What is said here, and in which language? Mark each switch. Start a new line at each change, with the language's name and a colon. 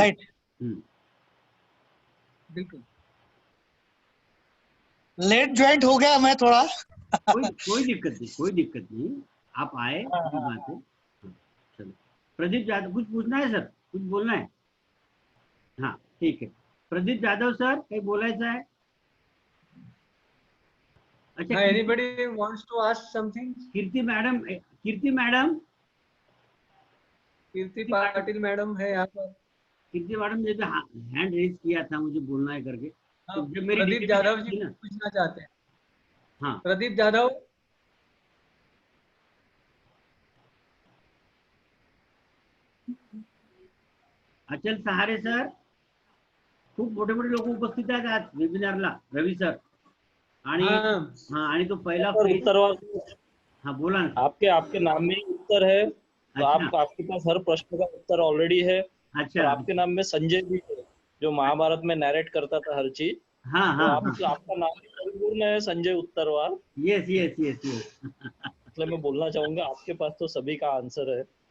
Hindi: Right, बिल्कुल. Late joint हो गया मैं थोड़ा. कोई दिक्कत नहीं, आप आए, बात है. चलो, प्रदीप यादव, कुछ पूछना है सर, कुछ बोलना है? हाँ, ठीक है.
Marathi: प्रदीप यादव सर, काही बोलायचं आहे?
Hindi: अच्छा,
English: Anybody wants to ask something?
Hindi: Kirti madam, Kirti Patil madam है यहाँ पर. कीर्ति मैडम ने भी हैंड रेज किया था, मुझे बोलना है करके. तो जब मेरी प्रदीप यादव जी पूछना चाहते हैं. हाँ, प्रदीप यादव.
Marathi: अचल सहारे सर, खूप मोठे लोक उपस्थित आहेत आज वेबिनारला. रवी सर आणि तो पहिला
Hindi: हाँ बोला ना। आपके आपके नाम में ही उत्तर है, तो अच्छा आपके पास हर प्रश्न का उत्तर ऑलरेडी है। और अच्छा। आपके नाम में संजय भी है, जो महाभारत में नरेट करता था हर चीज। हाँ तो हाँ आप हाँ। आपका नाम भी परिपूर्ण है, Sanjay Uttarwar.
English: Yes yes yes yes.
Hindi: इसलिए मैं बोलना चाहूंगा आपके पास तो सभी का आंसर है।